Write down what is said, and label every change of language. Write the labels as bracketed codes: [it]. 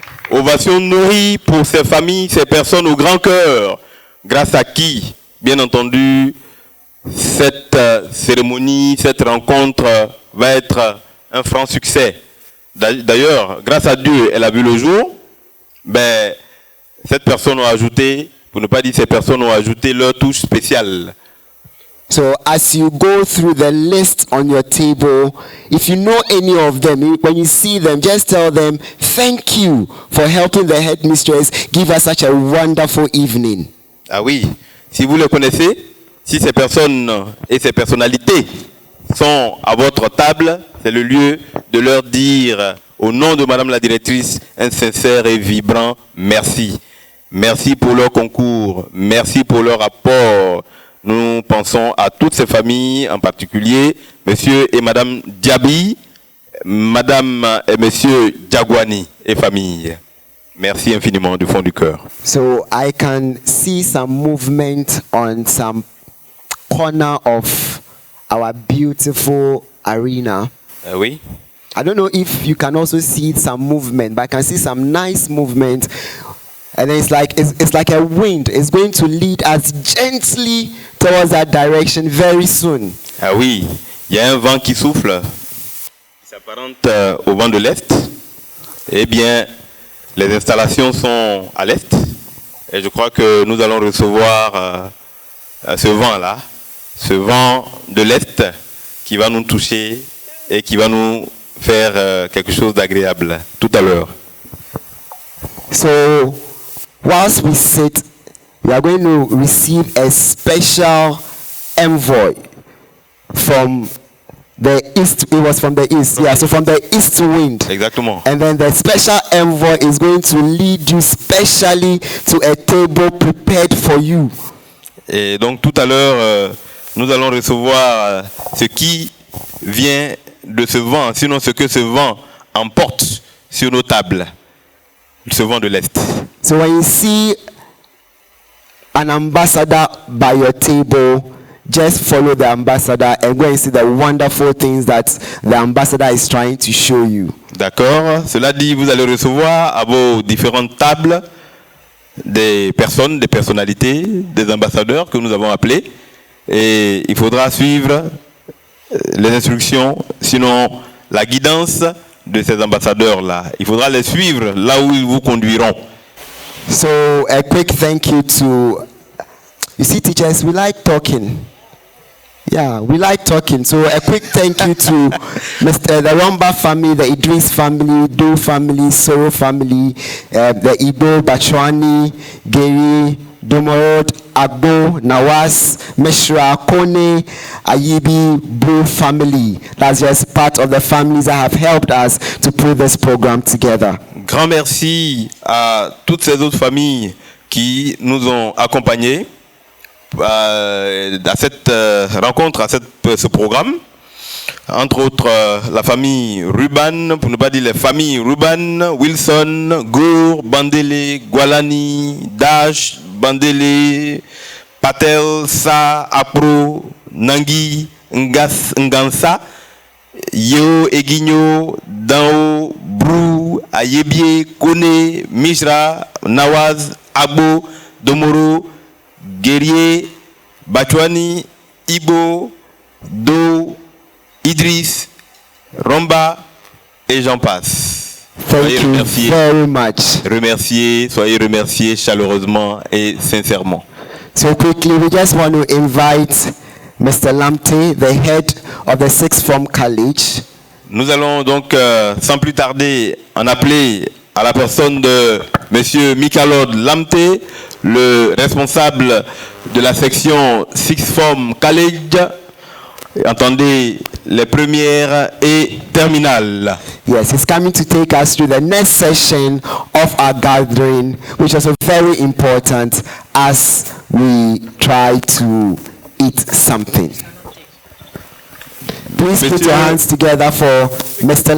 [fr] Ovation nourrie pour ces familles, ces personnes au grand cœur, grâce à qui, bien entendu, cette cérémonie, cette rencontre va être un franc succès. D'ailleurs, grâce à Dieu, elle a vu le jour. Ben, cette personne a ajouté, pour ne pas dire ces personnes ont ajouté leur touche spéciale. [en] So as you go through the list on your table, if you know any of them, when you see them, just tell them, thank you for helping the headmistress give us such a wonderful evening. [fr] Ah oui, si vous les connaissez, si ces personnes et ces personnalités sont à votre table, c'est le lieu de leur dire, au nom de Madame la Directrice, un sincère et vibrant merci. Merci pour leur concours, merci pour leur apport. Nous pensons à toutes ces familles, en particulier Monsieur et Madame Diaby, Madame et Monsieur Jagwani et famille. Merci infiniment du fond du cœur. [en] So I can see some movement on some corner of our beautiful arena. [fr] Oui. [en] I don't know if you can also see some movement, but I can see some nice movement. And then it's like a wind. It's going to lead us gently towards that direction very soon. [fr] Ah oui, il y a un vent qui souffle, qui s'apparente au vent de l'Est. Eh bien, les installations sont à l'Est. Et je crois que nous allons recevoir ce vent-là, ce vent de l'Est qui va nous toucher et qui va nous faire quelque chose d'agréable tout à l'heure. [en] So, whilst we sit, we are going to receive a special envoy from the east. It was from the east, yeah. So from the east wind. [fr] Exactement. [en] And then the special envoy is going to lead you specially to a table prepared for you. [fr] Et donc tout à l'heure, nous allons recevoir ce qui vient de ce vent, sinon ce que ce vent emporte sur nos tables. Ce vent de l'Est. [en] So when you see an ambassador by your table, just follow the ambassador and go and see the wonderful things that the ambassador is trying to show you. [fr] D'accord. Cela dit, vous allez recevoir à vos différentes tables des personnes, des personnalités, des ambassadeurs que nous avons appelés. Et il faudra suivre les instructions, sinon la guidance de ces ambassadeurs-là. Il faudra les suivre là où ils vous conduiront. [en] So a quick thank you to, you see teachers, we like talking. Yeah, we like talking. So a quick thank you to the Romba family, the Idris family, Do family, Soro family, the Ibo, Bachwani, Geri, Domorod, Agbo, Nawas, Meshra, Kone, Ayibi, Bro family. That's just part of the families that have helped us to put this program together. [fr] Grand merci à toutes ces autres familles qui nous ont accompagnés à cette rencontre, à ce programme. Entre autres, la famille Ruban, pour ne pas dire les familles Ruban, Wilson, Gour, Bandele, Gualani, Dash, Bandele, Patel, Sa, Apro, Nangui, Ngansa, Yeo, Eguigno, Dao, Brou, Ayebie, Kone, Mishra, Nawaz, Agbo, Domoro, Guerrier, Bachwani, Ibo, Do, Idriss, Romba et j'en passe. [en] Thank you very much. [fr] Soyez remerciés chaleureusement et sincèrement. [en] So quickly, we just want to invite Mr. Lamte, the head of the Sixth Form College. [fr] Nous allons donc, sans plus tarder, en appeler à la personne de M. Mikalod Lamte, le responsable de la section Sixth Form College. Entendez les premières et terminales. [en] Yes, he's coming to take us through the next session of our gathering, which is very important as we try to eat something. Please put your hands together for Mr.